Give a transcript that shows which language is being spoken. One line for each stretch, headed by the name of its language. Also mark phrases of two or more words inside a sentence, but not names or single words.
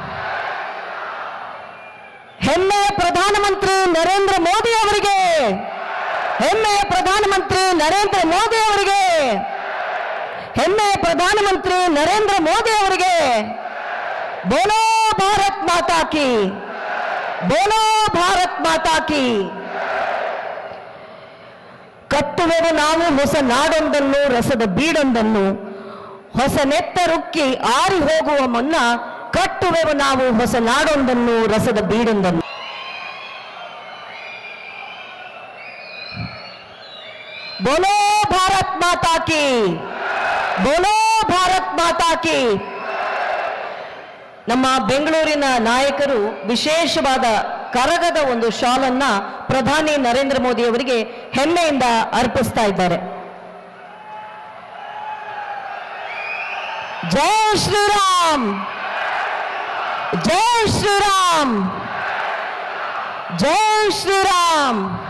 Kannada: ಹೆಮ್ಮೆಯ ಪ್ರಧಾನಮಂತ್ರಿ ನರೇಂದ್ರ ಮೋದಿ ಅವರಿಗೆ, ಹೆಮ್ಮೆಯ ಪ್ರಧಾನಮಂತ್ರಿ ನರೇಂದ್ರ ಮೋದಿ ಅವರಿಗೆ, ಹೆಮ್ಮೆಯ ಪ್ರಧಾನಮಂತ್ರಿ ನರೇಂದ್ರ ಮೋದಿ ಅವರಿಗೆ
Hindi: बोलो भारत माता की, बोलो भारत माता की.
Kannada: ಕಟ್ಟುವೆವು ನಾವು ಹೊಸ ನಾಡೊಂದನ್ನು, ರಸದ ಬೀಡೊಂದನ್ನು, ಹೊಸ ನೆತ್ತರುಕ್ಕಿ ಆರಿ ಹೋಗುವ ಮುನ್ನ ಕಟ್ಟುವೆವು ನಾವು ಹೊಸ ನಾಡೊಂದನ್ನು, ರಸದ ಬೀಡೊಂದನ್ನು.
Hindi: बोलो भारत माता की, बोलो भारत माता की.
Kannada: ನಮ್ಮ ಬೆಂಗಳೂರಿನ ನಾಯಕರು ವಿಶೇಷವಾದ ಕರಗದ ಒಂದು ಶಾಲನ್ನ ಪ್ರಧಾನಿ ನರೇಂದ್ರ ಮೋದಿ ಅವರಿಗೆ ಹೆಮ್ಮೆಯಿಂದ ಅರ್ಪಿಸ್ತಾ ಇದ್ದಾರೆ.
Hindi: जय श्रीराम, जय श्रीराम, जय श्रीराम.